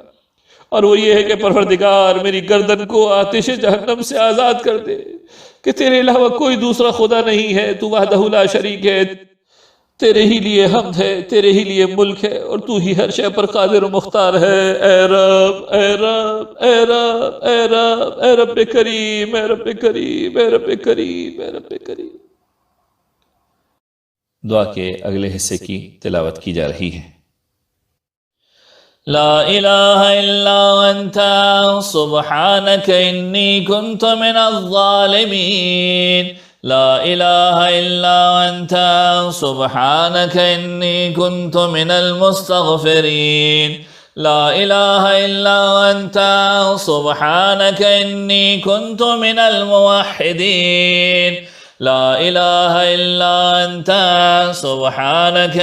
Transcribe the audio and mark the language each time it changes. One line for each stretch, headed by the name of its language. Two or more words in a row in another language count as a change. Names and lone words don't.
Urdu: اور وہ یہ ہے کہ پروردگار، میری گردن کو آتش جہنم سے آزاد کر دے، کہ تیرے علاوہ کوئی دوسرا خدا نہیں ہے، تو
Arabic: وحدہ لا شریک
Urdu: ہے، تیرے ہی لیے حمد ہے، تیرے ہی لیے ملک ہے، اور تو ہی ہر شے پر قادر و مختار ہے۔ اے رب، اے رب، اے رب، اے رب، اے رب کریم، اے رب کریم، اے رب کریم، اے رب کریم۔ دعا کے اگلے حصے کی تلاوت کی جا رہی ہے۔
Arabic: لا الہ الا انت سبحانک انی کنت من الظالمین، لا الہ الا انت سبحانک انی کنت من المستغفرین، لا الہ الا انت سبحانک انی کنت من الموحدین، لا الہ الا انت سبحانک